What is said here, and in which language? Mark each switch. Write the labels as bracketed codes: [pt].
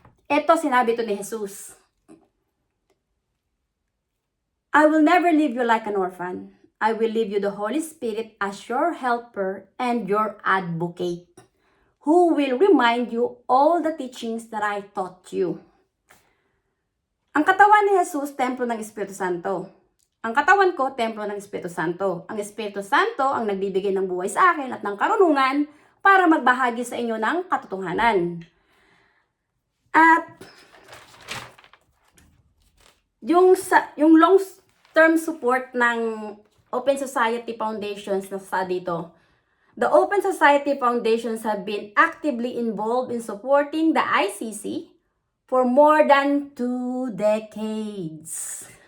[tl] Ito sinabi to ni Jesus. [en] I will never leave you like an orphan. I will leave you the Holy Spirit as your helper and your advocate, who will remind you all the teachings that I taught you. [tl] Ang katawan ni Jesus, templo ng Espiritu Santo. Ang katawan ko, templo ng Espiritu Santo. Ang Espiritu Santo ang nagbibigay ng buhay sa akin at ng karunungan para magbahagi sa inyo ng katotohanan. At yung long-term support ng Open Society Foundations na sa dito, [en] the Open Society Foundations have been actively involved in supporting the ICC for more than 2 decades.